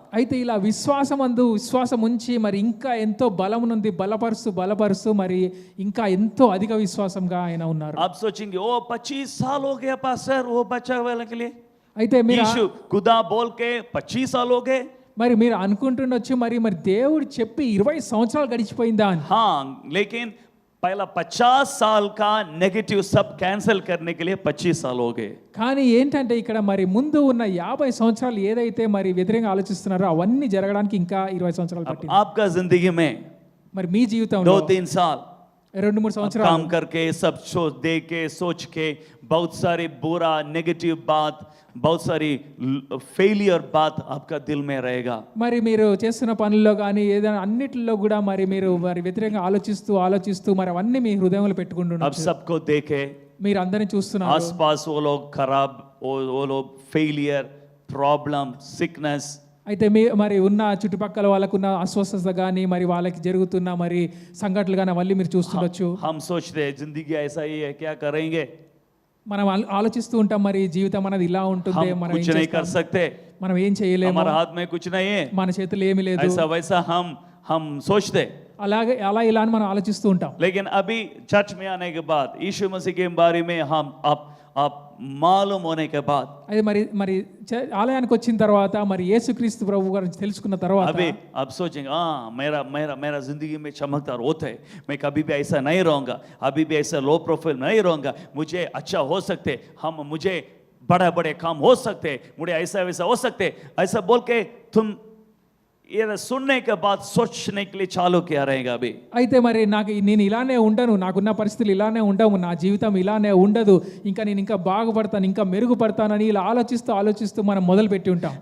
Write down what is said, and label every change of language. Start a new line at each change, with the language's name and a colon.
Telugu: అయితే ఇలా విశ్వాసం ఉంచి మరి ఇంకా ఎంతో బలం నుండి బలపరుస్తూ మరి ఇంకా ఎంతో అధిక విశ్వాసంగా ఆయన ఉన్నారు.
Hindi: आप सोचेंगे ओ 25 साल हो गया पास्टर वो बच्चा वाले के लिए,
Telugu: అయితే మీరు
Hindi: यीशु खुदा बोल के 25 साल हो गए।
Telugu: మరి మీరు అనుకుంటుండొచ్చు మరి దేవుడు చెప్పి 20 సంవత్సరాలు గడిచిపోయిందా అని.
Hindi: हाँ, लेकिन पहला 50 साल का नेगेटिव सब कैंसिल करने के लिए 25 साल हो गए।
Telugu: కానీ ఏంటంటే ఇక్కడ మరి ముందు ఉన్న 50 సంవత్సరాలు ఏదైతే మరి వ్యతిరేకంగా ఆలోచిస్తున్నారో అవన్నీ జరగడానికి ఇంకా 20 సంవత్సరాలు పట్టింది.
Hindi: आपका जिंदगी में
Telugu: మరి మీ జీవితంలో
Hindi: 2-3 साल
Telugu: 2-3 సంవత్సరాలు
Hindi: काम करके सब सोच के बहुत सारी बुरा नेगेटिव बात, बहुत सारी फेलियर बात आपका दिल में रहेगा।
Telugu: మరి మీరు చేస్తున్న పనుల్లో కానీ ఏదైనా అన్నిటిలో కూడా మరి మీరు మరి వ్యతిరేకంగా ఆలోచిస్తూ మరి అవన్నీ మీ హృదయంలో
Hindi: अब
Telugu: పెట్టుకుంటున్నారు.
Hindi: सबको देखे
Telugu: మీరు అందరిని చూస్తున్నారు.
Hindi: आसपास वो लोग खराब, वो लोग फेलियर, प्रॉब्लम, सिकनेस,
Telugu: అయితే మరి ఉన్న చుట్టుపక్కల వాళ్ళకున్న అస్వస్థత కానీ మరి వాళ్ళకి జరుగుతున్న మరి సంఘటనలు కానీ అవన్నీ మీరు చూస్తుండొచ్చు.
Hindi: हम सोचते हैं जिंदगी ऐसा ही है, क्या करेंगे?
Telugu: మనం ఆలోచిస్తూ ఉంటాం మరి జీవితం అనేది ఇలా ఉంటుంది,
Hindi: हम
Telugu: మనం
Hindi: कुछ नहीं कर सकते,
Telugu: మనం ఏం చేయలేము,
Hindi: हमारे हाथ में कुछ नहीं है,
Telugu: మన చేతులు ఏమీ లేదు,
Hindi: ऐसा वैसा हम सोचते।
Telugu: అలా ఇలా అని మనం ఆలోచిస్తూ ఉంటాం.
Hindi: लेकिन अभी चर्च में आने के बाद यीशु मसीह के बारे में हम आप मालूम होने के बाद
Telugu: అది మరి మరి ఆలయానికి వచ్చిన తర్వాత మరి యేసుక్రీస్తు ప్రభు గురించి తెలుసుకున్న తర్వాత
Hindi: अभी आप सोचेंगे हाँ मेरा मेरा मेरा जिंदगी में चमकदार होता है, मैं कभी भी ऐसा नहीं रहूँगा, अभी भी ऐसा लो प्रोफाइल नहीं रहूँगा, मुझे अच्छा हो सकते, मुझे बड़े बड़े काम हो सकते, मुझे ऐसा वैसा हो सकते, ऐसा बोल के तुम ये सुनने के बाद सोचने के लिए चालू किया रहेगा अभी।
Telugu: అయితే మరి నేను ఇలానే ఉండను, నాకున్న పరిస్థితులు ఇలానే ఉండవు, నా జీవితం ఇలానే ఉండదు, ఇంకా నేను ఇంకా బాగుపడతాను, ఇంకా మెరుగుపడతానని ఇలా ఆలోచిస్తూ మనం మొదలు పెట్టి ఉంటాం.